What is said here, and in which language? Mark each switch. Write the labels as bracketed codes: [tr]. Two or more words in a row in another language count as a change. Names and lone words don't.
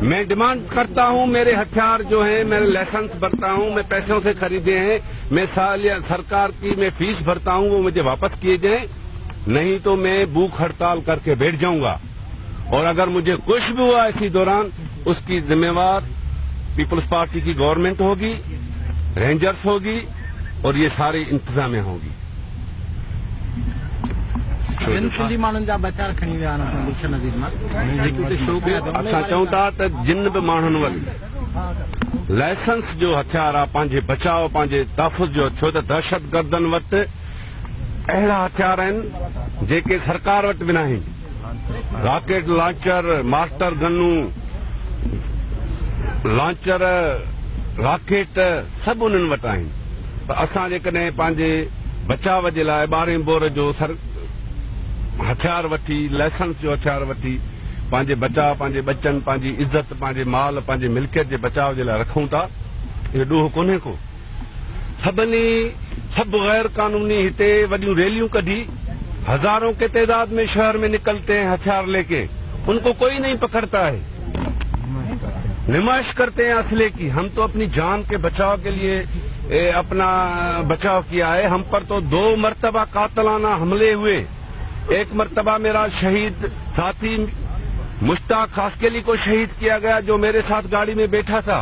[ur] میں ڈیمانڈ کرتا ہوں میرے ہتھیار جو ہیں، میں لائسنس بھرتا ہوں، میں پیسوں سے خریدے ہیں، میں سرکار کی میں فیس بھرتا ہوں، وہ مجھے واپس کیے جائیں، نہیں تو میں بھوک ہڑتال کر کے بیٹھ جاؤں گا. اور اگر مجھے کچھ بھی ہوا اسی دوران، اس کی ذمہ وار پیپلز پارٹی کی گورنمنٹ ہوگی، رینجرز ہوگی اور یہ ساری انتظامیہ ہوگی. [sd] असां चऊं था त जिन बि माण्हुनि वटि लाइसेंस जो हथियार आहे पंहिंजे बचाव पंहिंजे तहफ़ुज़ जो, छो त दहशतगर्दनि वटि अहिड़ा हथियार आहिनि जेके सरकार वटि बि न आहिनि। [en] rocket launcher, [sd] मास्टर गनूं, लॉन्चर, रॉकेट सभु उन्हनि वटि आहिनि। पर असां जेकॾहिं पंहिंजे बचाव जे लाइ 12 बोर जो हथियार वठी, लाइसेंस जो हथियार वठी पंहिंजे बचाव, पंहिंजे बच्चनि, पंहिंजी इज़त, पंहिंजे माल, पंहिंजे मिल्कियत जे बचाव जे लाइ रखूं था, इहो ॾोह कोन्हे को। सभु गैर कानूनी हिते वॾियूं रैलियूं कढी, [ur] ہزاروں کے تعداد میں شہر میں نکلتے ہیں ہتھیار لے کے، ان کو کوئی نہیں پکڑتا ہے، نمائش کرتے ہیں اسلحے کی. ہم تو اپنی جان کے بچاؤ کے لیے اپنا بچاؤ کیا ہے. ہم پر تو 2 مرتبہ قاتلانہ حملے ہوئے۔ ایک مرتبہ میرا شہید ساتھی مشتاق خاصخیلی کو شہید کیا گیا جو میرے ساتھ گاڑی میں بیٹھا تھا.